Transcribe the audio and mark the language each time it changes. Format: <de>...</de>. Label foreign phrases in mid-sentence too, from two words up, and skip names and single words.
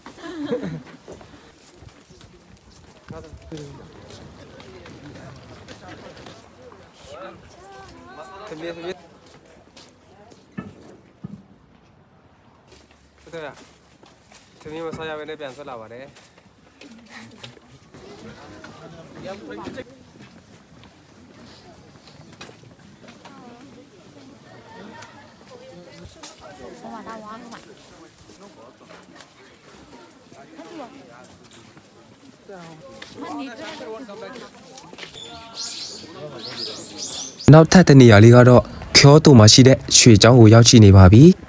<my>သမီးမဆရာပဲနဲ့ပြန်ဆက်လာပါတယ်</my> <zh>我把它挖出来。</zh> <my>နောက်ထပ်တဲ့နေရာလေးကတော့ကျောတိုမှာရှိတဲ့ရွှေချောင်းကိုရောက်ရှိနေပါပြီ</my>